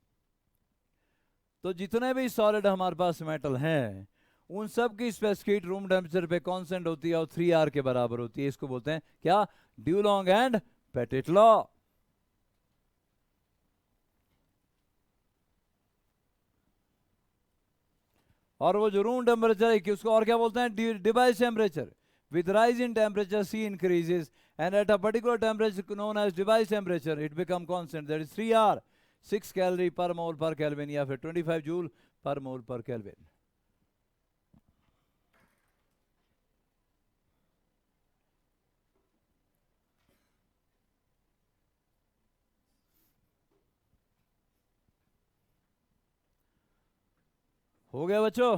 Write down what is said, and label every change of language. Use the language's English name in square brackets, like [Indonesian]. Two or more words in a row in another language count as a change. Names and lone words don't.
[Hindi] तो जितने भी सॉलिड हमारे पास मेटल हैं उन सब की [English] specific heat room temperature [Hindi] पे कांस्टेंट होती है और 3R के बराबर होती है। इसको बोलते हैं क्या? [English] Dulong and Petit law. [Hindi] और वो जो [English] room temperature [Hindi] है उसको और क्या बोलते हैं? [English] device temperature. With rise in temperature, C increases, and at a particular temperature known as device temperature, it become constant. That is 3R, 6 calorie per mole per Kelvin, [Hindi] या फिर [English] 25 joule per mole per Kelvin. [Hindi] हो गया बच्चों?